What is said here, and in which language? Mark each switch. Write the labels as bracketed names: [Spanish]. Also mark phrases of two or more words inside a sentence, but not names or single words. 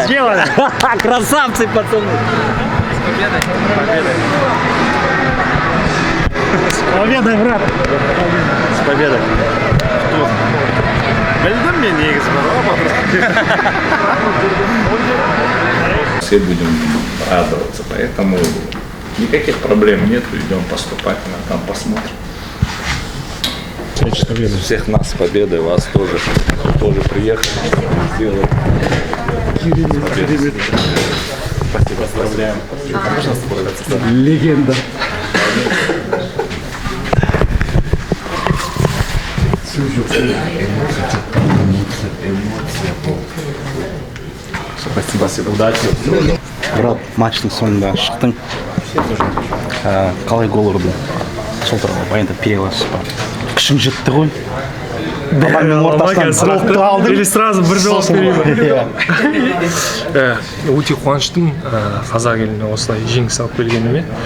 [Russian] Сделали. Красавцы, пацаны. С победой, брат. С победой. [Kazakh] Білдім мен негізі бар. [Russian] Все будем радоваться, поэтому никаких проблем нет, идем поступательно, там посмотрим. Всех нас с победой, вас тоже приехали, сделали. Спасибо, поздравляем. Легенда. Эмоция. Спасибо. Удачи. [Kazakh] брат, матчтың соңында шықтың. Қалай гол ұрдың? Сол тұрға баяндап бере аласыз ба? Күшің жетті ғой. Баламен ортасынан допты алдың. [Russian] Или сразу [Kazakh] бір жауап берейін. Өте қуаныштымын қазақ еліне осылай жеңіс алып келгеніме.